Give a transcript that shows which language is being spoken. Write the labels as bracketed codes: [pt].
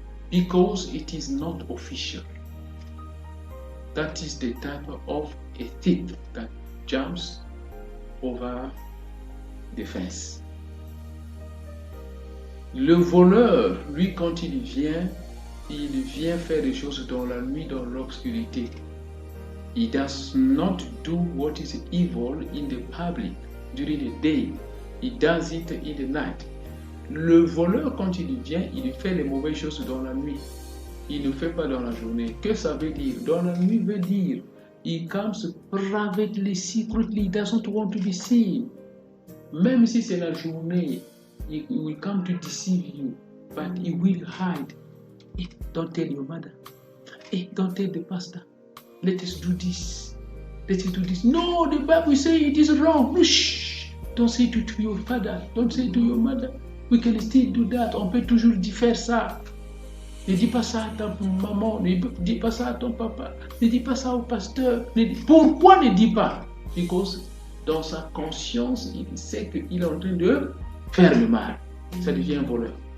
[en] Because it is not official. That is the type of a thief that jumps over the fence. [fr] Le voleur, lui, quand il vient faire des choses dans la nuit, dans l'obscurité. [en] He does not do what is evil in the public during the day. He does it in the night. [fr] Le voleur, quand il vient, il fait les mauvaises choses dans la nuit. Il ne fait pas dans la journée. Que ça veut dire? Dans la nuit veut dire, [en] he comes privately, secretly, he doesn't want to be seen. [fr] Même si c'est la journée, [en] he will come to deceive you, but he will hide. Hey, don't tell your mother. Hey, don't tell the pastor. Let us do this. Let us do this. No, the Bible says it is wrong. No, shh. Don't say it to your father. Don't say it to your mother. We can still do that. [fr] On peut toujours faire ça. Ne dis pas ça à ta maman. Ne dis pas ça à ton papa. Ne dis pas ça au pasteur. Pourquoi ne dis pas? [en] Because [fr] dans sa conscience, il sait qu'il est en train de faire le mal. Ça devient un voleur.